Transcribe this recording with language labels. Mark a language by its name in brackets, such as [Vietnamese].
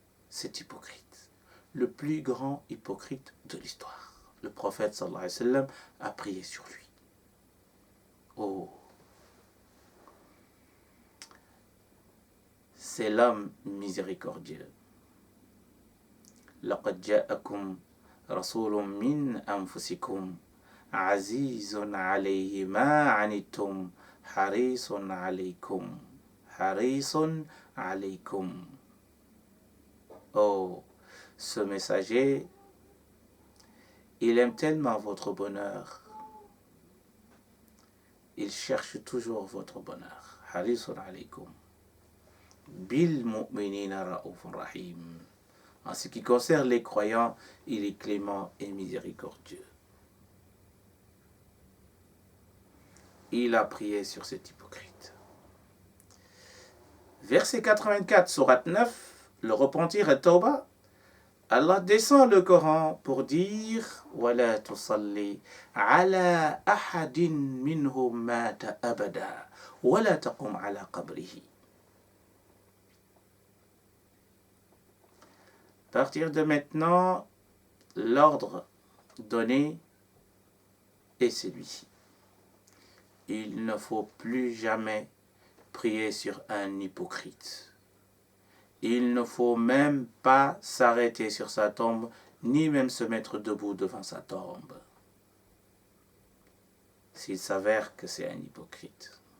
[French] Cet hypocrite, le plus grand hypocrite de l'histoire. Le prophète, sallallahu alayhi wa sallam, a prié sur lui. Oh! C'est l'homme miséricordieux. [Arabic] لقد جاءكم رسول من أنفسكم عزيز عليه ما عنتم حريص عليكم. [French] Oh, ce messager, il aime tellement votre bonheur. Il cherche toujours votre bonheur. [Arabic] Harisun alaykum. Bil mu'minina ra'ufun rahim. [French] En ce qui concerne les croyants, il est clément et miséricordieux. Il a prié sur cet hypocrite. Verset 84, sourate 9, le repentir et Tawbah. Allah descend le Coran pour dire [Arabic] وَلَا تُصَلِّ عَلَى أَحَدٍ مِّنْهُمْ مَاتَ أَبَدًا وَلَا تَقُمْ عَلَى قَبْرِهِ. [French] À partir de maintenant, l'ordre donné est celui-ci. Il ne faut plus jamais prier sur un hypocrite. il ne faut même pas s'arrêter sur sa tombe, ni même se mettre debout devant sa tombe, s'il s'avère que c'est un hypocrite.